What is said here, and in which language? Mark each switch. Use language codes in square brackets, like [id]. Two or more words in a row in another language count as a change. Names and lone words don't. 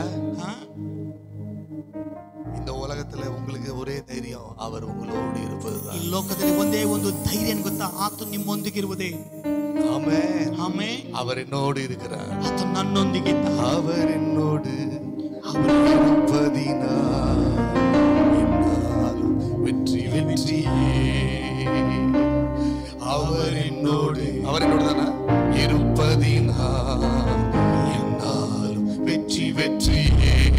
[ta] இந்த உலகத்துல உங்களுக்கு ஒரே தைரியம், அவர் உங்களோடு இருப்பதுதான். [kn] ಈ ಲೋಕದಲ್ಲಿ ಒಂದೇ ಒಂದು ಧೈರ್ಯ ಏನು ಗೊತ್ತಾ? ಆತನು ನಿಮ್ಮೊಂದಿಗೆ ಇರುವುದೇ. ಆಮೆನ್, ಆಮೆನ್. [ta] அவர் என்னோடு இருக்கிறார், [kn] ಆತನು ನನ್ನೊಂದಿಗೆ ಇದ್ದಾನೆ, [ta] அவர் என்னோடு இருப்பதினால் என்னாலும் வெற்றி வெற்றியே. அவர் என்னோடு தானா இருப்பதினால் என்னாலும் வெற்றி வெற்றியே.